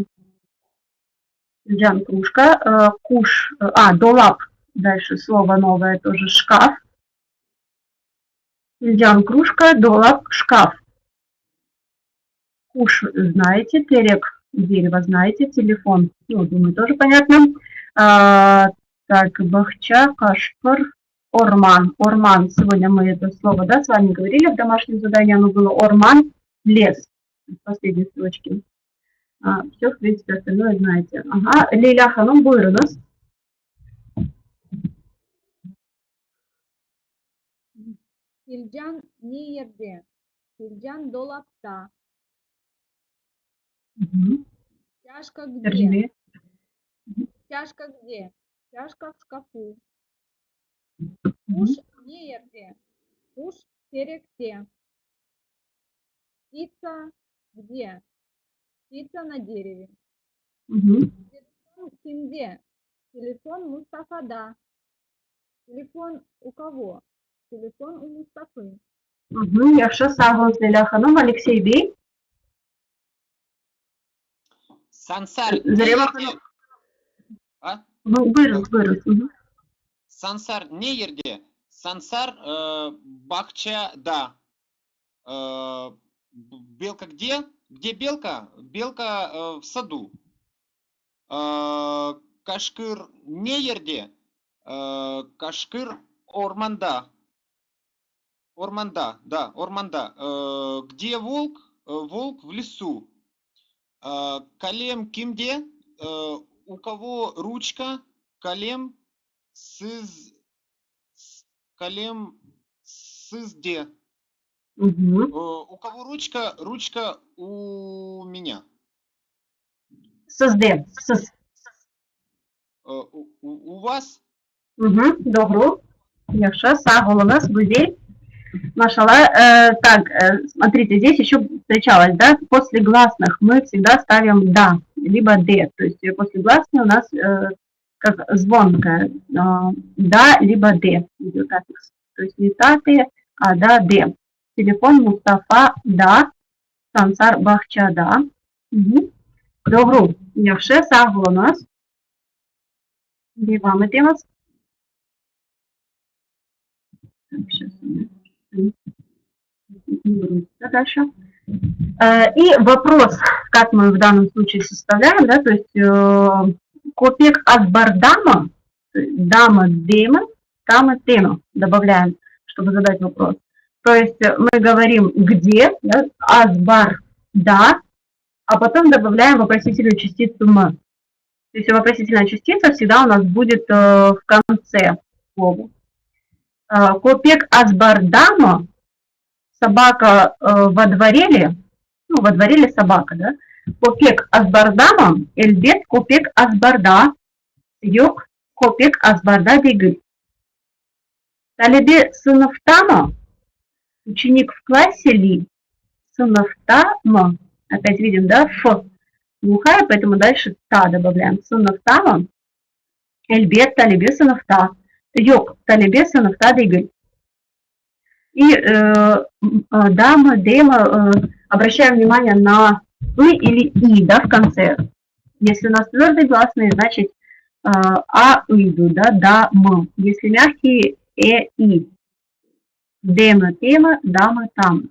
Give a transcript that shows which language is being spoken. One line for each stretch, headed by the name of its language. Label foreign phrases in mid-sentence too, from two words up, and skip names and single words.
Russian: Фильджан, кружка. Куш, долап. Дальше слово новое, тоже шкаф. Фильджан, кружка, долап, шкаф. Куш знаете, терек, дерево знаете, телефон, ну, думаю, тоже понятно. Так,
Crimean Tatar: бахча, кашпар, орман.
Russian: Орман, сегодня мы это слово, да, с вами говорили в домашнем задании, оно было орман, лес, в последней строчке. Все, в принципе, остальное знаете. Ага,
Crimean Tatar: Лейля Ханум buyurunuz. Filcan ne yerde? Filcan dolapta.
Russian: Чашка где?
Crimean Tatar: Tercüme.
Russian: Чашка где? Чашка в шкафу.
Crimean Tatar: Куш не yerde? Куш теrekte.
Russian: Птица где? Птица на дереве.
Crimean Tatar: Телефон kimde? Телефон Мустафада.
Russian: Телефон у кого? Телефон у Мустафы.
Crimean Tatar: Yaxşı, sağ olun Leyla Hanım. Alexey Bey. Сансар не Зарема ерде. Hanım. А? Buyurun. Сансар не ерде. Сансар бахчада.
Russian: Белка где? Где белка? Белка в саду.
Crimean Tatar: Кашкыр не ерде. Кашкыр орманда. Орманда, да, орманда.
Russian: Где волк? Волк в лесу.
Crimean Tatar: Калем кимде?
Russian: У кого ручка?
Crimean Tatar: Калем калем сызде.
Russian: У кого ручка? Ручка у меня.
Crimean Tatar: Sizde. Siz.
Russian: У вас? Добро.
Crimean Tatar: Yaxşı, sağ olunuz. Güzel. Машалла.
Russian: Так, смотрите, здесь еще встречалось, да, после гласных мы всегда ставим да, либо д, то есть после гласной у нас как звонкая, да, либо д, идет аффикс. То есть не та, ты, а да, д. Телефон Мустафа, да, Сансар Бахча, да. Добро, yaxşı, sağ olunuz. Devam ediyoruz. Сейчас. Дальше. И вопрос, как мы в данном случае составляем, да, то есть
Crimean Tatar: копек азбардама,
Russian: дама дема, тама тема добавляем, чтобы задать вопрос. То есть мы говорим где, да, азбар да, а потом добавляем вопросительную частицу м. То есть вопросительная частица всегда у нас будет в конце слова.
Crimean Tatar: Копек азбардама,
Russian: собака во дворе ли, ну, во дворе ли собака, да?
Crimean Tatar: Копек азбардама, эльбет копек азбарда, yok копек азбарда değil. Талебе сыновта мı?
Russian: Ученик в классе ли?
Crimean Tatar: Сыновта мı?
Russian: Опять видим, да, ф глухая, поэтому дальше та добавляем.
Crimean Tatar: Сыновта мı? Эльбет талебе сыновта. Yok талебе сыновта değil.
Russian: И дама, дема, обращаем внимание на «ы» или «и», да, в конце. Если у нас твердые гласные, значит «а-ыду», да, «м». Если мягкие «и». Дема, тема, дама, там.